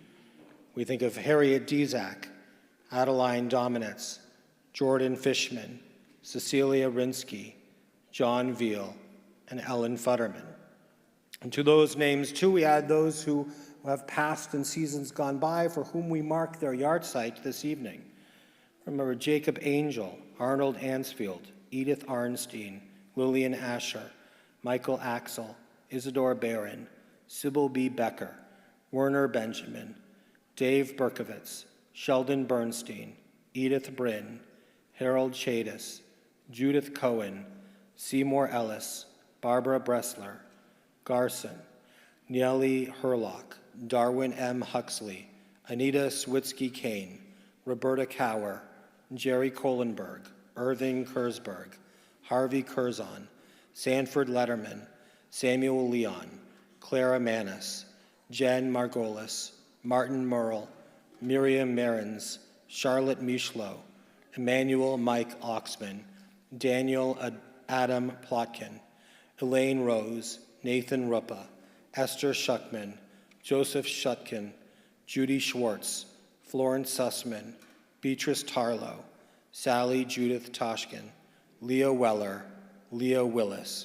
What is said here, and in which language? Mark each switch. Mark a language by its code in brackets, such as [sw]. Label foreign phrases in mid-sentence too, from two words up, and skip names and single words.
[en] We think of Harriet Dizak, Adeline Dominitz, Jordan Fishman, Cecilia Rinsky, John Veal, and Ellen Futterman. And to those names, too, we add those who have passed in seasons gone by, for whom we mark their yahrzeit this evening. Remember Jacob Angel, Arnold Ansfield, Edith Arnstein, Lillian Asher, Michael Axel, Isidore Barron, Sybil B. Becker, Werner Benjamin, Dave Berkowitz, Sheldon Bernstein, Edith Bryn, Harold Chadis, Judith Cohen, Seymour Ellis, Barbara Bressler, Garson, Nellie Herlock, Darwin M. Huxley, Anita Switsky-Kane, Roberta Cower, Jerry Kohlenberg, Irving Kurzberg, Harvey Curzon, Sanford Letterman, Samuel Leon, Clara Manis, Jen Margolis, Martin Merle, Miriam Marins, Charlotte Mishlo, Emmanuel Mike Oxman, Daniel Adam Plotkin, Elaine Rose, Nathan Ruppa, Esther Schuckman, Joseph Shutkin, Judy Schwartz, Florence Sussman, Beatrice Tarlow, Sally Judith Toshkin, Leo Weller, Leo Willis.